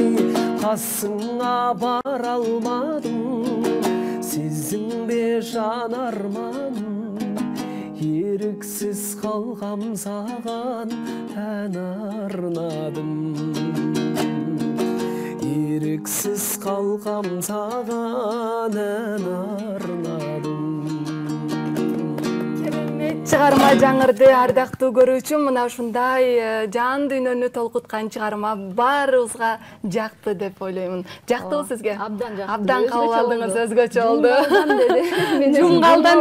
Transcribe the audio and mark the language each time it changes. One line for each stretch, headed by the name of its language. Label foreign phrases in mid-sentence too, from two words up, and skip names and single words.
Kazakh: Қасыңа бара алмадым, сезінбе жан арманым, еріксіз қалғам саған ән арнадым. Еріксіз қалғам саған ән арнадым.
Kyrgyz: Чыгарма жаңырды ардактуу көрүүчүм, мына ушундай жан дүйнөнү толкуткан чыгарма баарыбызга жакты деп ойлоймун. Жактыбы сизге? Абдан жакты. Абдан кабыл алдыңыз, өзгөчө болду. Жумгалдан